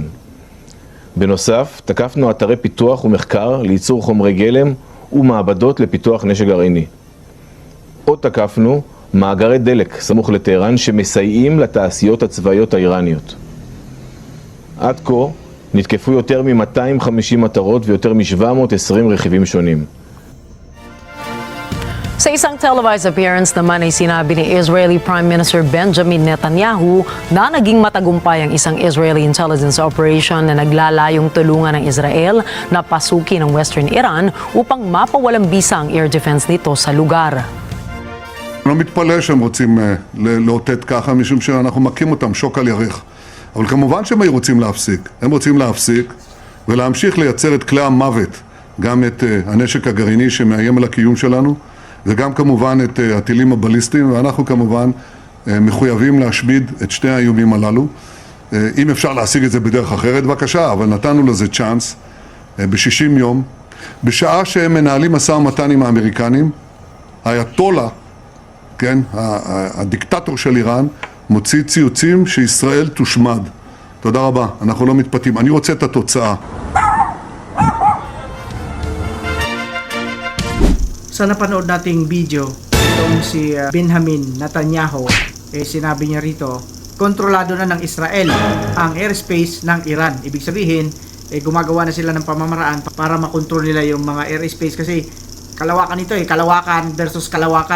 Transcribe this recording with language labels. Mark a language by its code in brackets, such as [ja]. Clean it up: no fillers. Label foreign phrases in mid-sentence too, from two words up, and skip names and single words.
[he] בנוסף, תקפנו אתרי פיתוח ומחקר לייצור חומרי גלם ומעבדות לפיתוח נשק גרעיני. עוד תקפנו מאגרי דלק סמוך לטהרן שמסייעים לתעשיות הצבאיות האיראניות. עד כה נתקפו יותר מ-250 מטרות ויותר מ-720 רכיבים שונים. [tl] Sa isang [en] televised appearance [tl] naman ay sinabi ni [en] Israeli Prime Minister [tl] Benjamin Netanyahu na naging matagumpay ang isang [en] Israeli intelligence operation [tl] na naglalayong tulungan ng Israel na pasukin ang Western Iran upang mapawalang bisa ang [en] air defense [tl] nito sa lugar. [he] אני לא מתפלא שהם רוצים לאותת ככה, משום שאנחנו מכים אותם שוק על ירך. אבל כמובן שהם רוצים להפסיק. הם רוצים להפסיק ולהמשיך לייצר את כלי המוות, גם את הנשק הגרעיני שמאיים על הקיום שלנו, וגם כמובן את הטילים הבליסטיים, ואנחנו כמובן מחויבים להשמיד את שני האיומים הללו. אם אפשר להשיג את זה בדרך אחרת, בבקשה, אבל נתנו לזה צ'אנס ב-60 יום. בשעה שהם מנהלים משא ומתן עם האמריקנים, האייתולה, כן, הדיקטטור של איראן, מוציא ציוצים שישראל תושמד. תודה רבה, אנחנו לא מתפתים. אני רוצה את התוצאה. [tl] Sa napanood nating video, itong si Benjamin Netanyahu, sinabi niya rito, kontrolado na ng Israel ang airspace ng Iran. Ibig sabihin, gumagawa na sila ng pamamaraan para makontrol nila yung mga airspace kasi kalawakan ito kalawakan versus kalawakan.